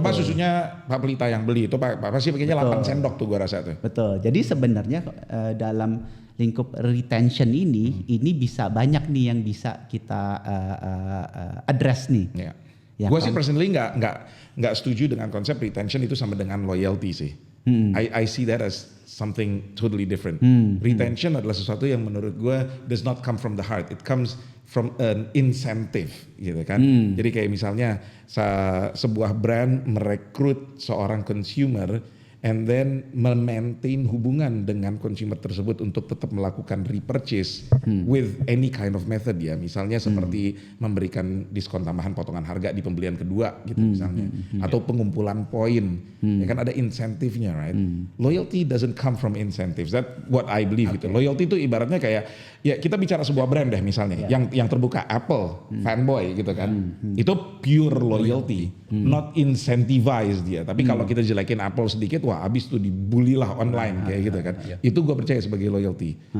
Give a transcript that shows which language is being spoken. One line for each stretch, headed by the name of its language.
Indonesian: Coba susunya Pak Pelita yang beli itu Pak pasti pakainya 8 sendok tuh gua rasa tuh. Betul. Jadi sebenarnya dalam lingkup retention ini bisa banyak nih yang bisa kita address nih. Ya gua sih personally nggak setuju dengan konsep retention itu sama dengan loyalty sih.
English: I see that as something totally different.
Indonesian: Retention adalah sesuatu yang menurut gue
English: does not come from the heart. It comes from an incentive,
Indonesian: gitu kan. Jadi kayak misalnya sebuah brand merekrut seorang consumer
English: and then maintain
Indonesian: hubungan dengan consumer tersebut untuk tetap melakukan repurchase
English: with any kind of method
Indonesian: ya, misalnya seperti memberikan diskon tambahan potongan harga di pembelian kedua gitu misalnya, atau pengumpulan poin, ya kan ada insentifnya,
English: right? Loyalty doesn't come from incentives, that what I believe gitu.
Indonesian: Loyalty itu ibaratnya kayak ya kita bicara sebuah brand deh misalnya, yang terbuka Apple, fanboy gitu kan, itu pure loyalty,
English: not incentivized
Indonesian: dia. Tapi kalau kita jelekin Apple sedikit, wah abis tuh dibully lah online kayak gitu kan. Itu gue percaya sebagai loyalty.